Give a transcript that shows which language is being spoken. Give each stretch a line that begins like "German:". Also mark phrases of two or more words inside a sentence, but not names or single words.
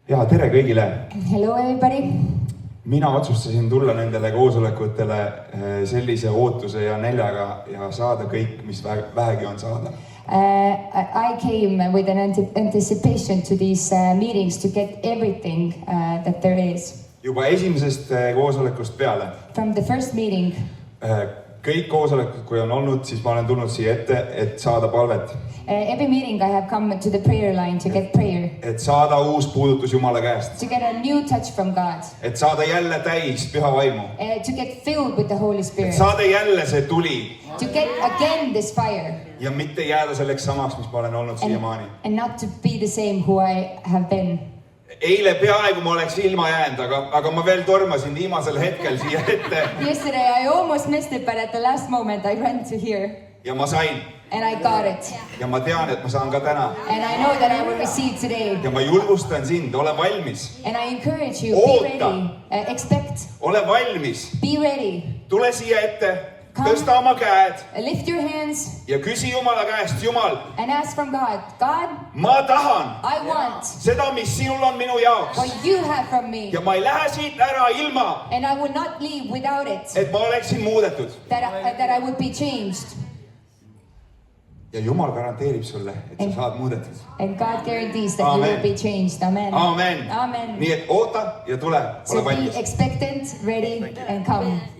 Estonian: Ja tere kõigile!
English: Hello everybody!
Estonian: Mina otsustasin tulla nendele koosolekutele sellise ootuse ja näljaga ja saada kõik, mis vähegi on saada.
English: I came with an anticipation to these meetings to get everything that there is.
Estonian: Juba esimesest koosolekust peale.
English: From the first meeting.
Estonian: Kõik koosolekud, kui on olnud, siis ma olen tulnud siia ette, et saada palvet.
English: Every meeting I have come to the prayer line to get prayer.
Estonian: Et saada uus puudutus Jumala käest.
English: To get a new touch from God.
Estonian: Et saada jälle täis püha vaimu.
English: To get filled with the Holy Spirit.
Estonian: Et saada jälle see tuli.
English: To get again this fire.
Estonian: Ja mitte jääda selleks samaks, mis ma olen olnud siiamaani.
English: And not to be the same who I have been.
Estonian: Eile peaaegu ma oleks ilma jäänud, aga ma veel tormasin viimasel hetkel siia ette.
English: Yesterday I almost missed it, but at the last moment I went to here.
Estonian: Ja ma sain.
English: And I got it.
Estonian: Ja ma tean, et ma saan ka täna.
English: And I know that I will receive today.
Estonian: Ja ma julgustan sind, ole valmis.
English: And I encourage you, be ready. Expect.
Estonian: Ole valmis.
English: Be ready.
Estonian: Tule siia ette. Tõsta oma käed.
English: Lift your hands.
Estonian: Ja küsi Jumala käest, Jumal.
English: And ask from God. God,
Estonian: ma tahan.
English: I want.
Estonian: Seda, mis sinul on minu jaoks.
English: What you have from me.
Estonian: Ja ma ei lähe siit ära ilma.
English: And I will not leave without it.
Estonian: Et ma oleksin muudetud.
English: That I would be changed.
Estonian: Ja Jumal garanteerib sulle, et sa saad muudetud.
English: And God guarantees that you will be changed. Amen. Amen. Amen.
Estonian: Nii et oota ja tule, ole valmis.
English: So be expectant, ready and come.